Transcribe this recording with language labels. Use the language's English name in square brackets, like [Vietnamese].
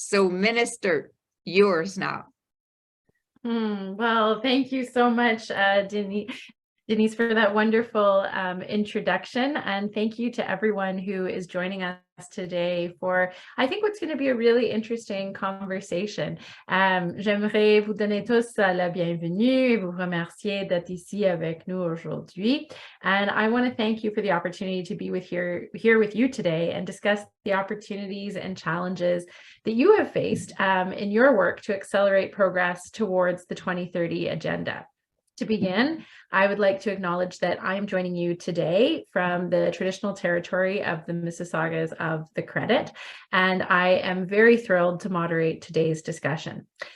[English] So, Minister, yours now. Well, thank you so much, Denise, for that wonderful introduction. And thank you to everyone who is joining us today for, I think, what's going to be a really interesting conversation. [French] J'aimerais vous donner tous la bienvenue et vous remercier d'être ici avec nous aujourd'hui. [English] And I want to thank you for the opportunity to be here with you today and discuss the opportunities and challenges that you have faced in your work to accelerate progress towards the 2030 agenda. To begin, I would like to acknowledge that I am joining you today from the traditional territory of the Mississaugas of the Credit, and I am very thrilled to moderate today's discussion.